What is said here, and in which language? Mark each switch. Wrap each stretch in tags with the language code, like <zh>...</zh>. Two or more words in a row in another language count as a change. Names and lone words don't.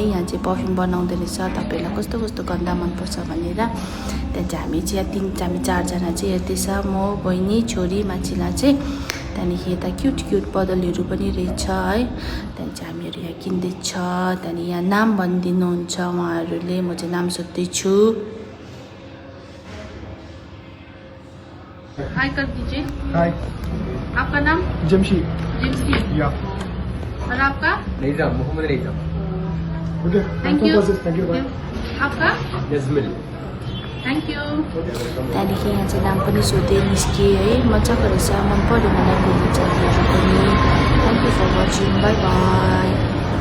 <ne>यहाँ चाहिँ पर्फ्युम बनाउँदो रहेछ, तपाईँहरूलाई कस्तो कस्तो गन्ध मनपर्छ भनेर। त्यहाँ चाहिँ हामी 4जना चाहिँ हेर्दैछ, म बहिनी छोरी मान्छेलाई चाहिँ। त्यहाँदेखि यता क्युट बदलहरू पनि रहेछ है। त्यहाँदेखि चाहिँ हामीहरू यहाँ किन्दैछ। त्यहाँदेखि यहाँ नाम भनिदिनुहुन्छ उहाँहरूले, म चाहिँ नाम सोध्दैछु।</ne> <hi>हाय कर दीजिए। हाय, आपका नाम? जमशीद। जमशीद। या। और आपका? निजाम, मोहम्मद निजाम। ओके,</hi> <en>thank you. thank you.</en> <hi>आपका? नजमिल।</hi> <en>thank you.</en> <ne>त्यहाँदेखि यहाँ चाहिँ नाम पनि सोधेँ, निस्केँ है। मजाको रहेछ, मन पऱ्यो मलाई बोल्नु चाहिँ पनि।</ne> <en>thank you for watching, bye bye.</en>